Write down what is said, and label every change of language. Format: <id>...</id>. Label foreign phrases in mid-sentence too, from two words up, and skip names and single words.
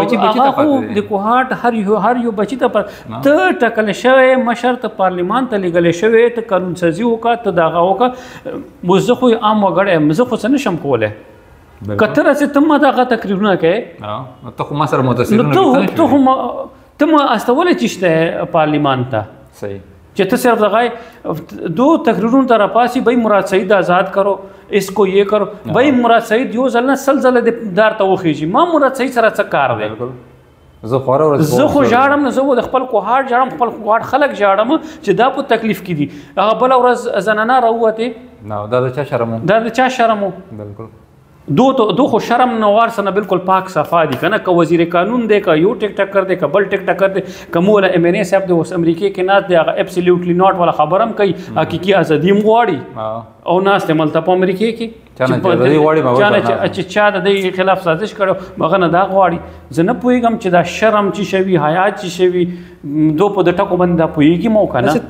<ps>کوهاټ هر یو بچی ته ته ټاکل شوی مشر ته پارلیمان ته لېږلی شوی ته قانون سازي وکړه ته دغه وکړه اوس زه خو عام وګړی یم زه خو څه نشم کولی که ته راسې ته ما دغه تقریرونه کوې ته خو ما سره متصل ته ما استولی چې شته پارلیمان ته صحیح چې ته صرف دغه دو تقریرونو ته راپاسي</ps> <ur>بھائی مراد سعید آزاد کرو اس کو یہ کرو</ur> <ps>بھائی مراد سعید یو ځل نه سل ځله دار ته وخیږي ما مراد سعید سره څه کار دی زه خو ژاړم نه زه د خپل کوهاټ ژاړم خپل کوهاټ خلک ژاړم چې دا په تکلیف کې دي هغه بله ورځ زنانه راووتې دا د چا شرم دا د چا شرم بالکل دو خو شرم نوار سره بالکل پاک صفا دي کنه که وزیر قانون دی که یو ټیک ټاکر دی که بل ټیک ټاکر دی که مولا ایم ان ای صاحب دی اوس امریکې کې ناست دی هغه</ps> <en>absolutely not</en> <ps>والا خبره هم کوي حقیقي ازادي هم غواړي او ناست دی ملته په امریکې کې چې چا د دې خلاف سازش کړو هغه نه دا غواړي زه نه پوهېږم چې دا شرم چې شوي حیا چې شوي دو په د ټکو باندې دا پوهېږي مو که نه</ps>